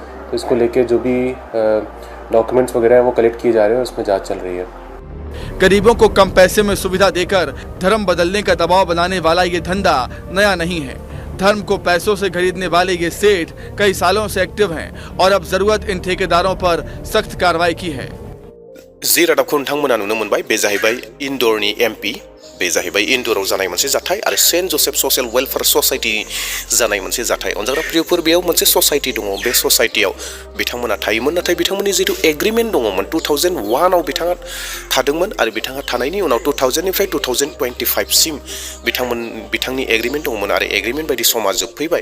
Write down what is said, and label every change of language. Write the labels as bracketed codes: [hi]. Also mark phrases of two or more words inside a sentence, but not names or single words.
[hi] तो इसको लेके जो भी डॉक्यूमेंट्स वगैरह हैं वो कलेक्ट किए जा रहे हैं, उसमें जांच चल रही है। गरीबों को कम पैसे में सुविधा देकर धर्म बदलने का दबाव बनाने वाला ये धंधा नया नहीं है। धर्म को पैसों से खरीदने वाले ये सेठ कई सालों से एक्टिव हैं और अब जरूरत इन ठेकेदारों पर सख्त कार्रवाई की है। [brx] जि रादाबखौ नोंथांमोना नुनो मोनबाय, बे जाहैबाय इन्दरनि एमपी, बे जाहैबाय इन्दराव जानाय मोनसे जाथाय आरो सेन्ट जोसेफ ससियेल वेलफेयार ससाइटि जानाय मोनसे जाथाय। अनजाग्रा प्रियफोर, बेयाव मोनसे ससाइटि दङ, बे ससाइटियाव बिथांमोना थायोमोन, नाथाय बिथांमोननि जितु एग्रिमेन्ट दङमोन 2001 आव बिथाङा थादोंमोन, आरो बिथाङा थानायनि उनाव 2000 निफ्राय 2025 सिम बिथांनि एग्रिमेन्ट दङमोन, आरो एग्रिमेन्ट बायदि समा जोबफैबाय।